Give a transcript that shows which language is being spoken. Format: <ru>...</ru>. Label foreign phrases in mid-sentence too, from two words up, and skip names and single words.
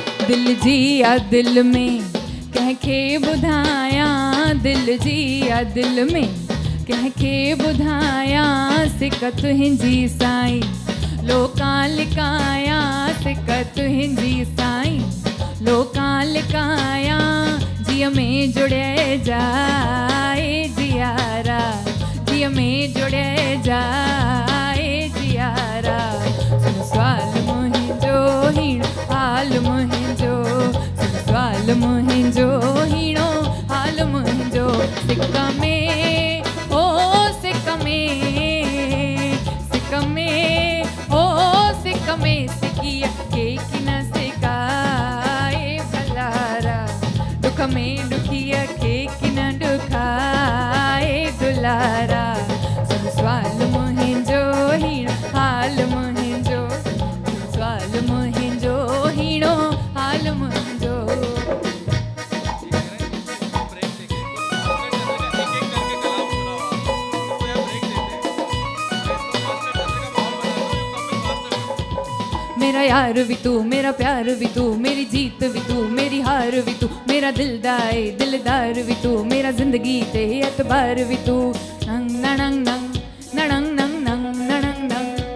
<sd>दिल जी या दिल में कंहिंखे ॿुधायां, दिल जी या दिल में कंहिंखे ॿुधायां, सिक तुंहिंजी साईं लोकां लिकायां, सिक तुंहिंजी साईं लोकां लिकायां, जीअ में जुड़े जाए जियारा, जीअ में जुड़े जाए जियारा, सुन सवाल मुंहिंजो हीण हाल मुंहिंजो, सुन सवाल मुंहिंजो हीणो हाल मुंहिंजो, सिक में ओ सिक में, सिक में ओ सिक में, सिकीअ के की न सिकाए भलारा, दुख में दुखीअ खे की न दुखाए दुलारा, सुन सवाल मुंहिंजो हीण हाल मुंहिंजो, सुन सवाल मुंहिंजो हीणो हाल मुंहिंजो।</sd> <hi>मेरा यार भी तू, मेरा प्यार भी तू, मेरी जीत भी तू, मेरी हार भी तू, मेरा दिलदाए दिलदार भी तू, मेरा जिंदगी ते एतबार भी तू, नंग नंग नंग नंग नंग नंग नंग नंग।</hi>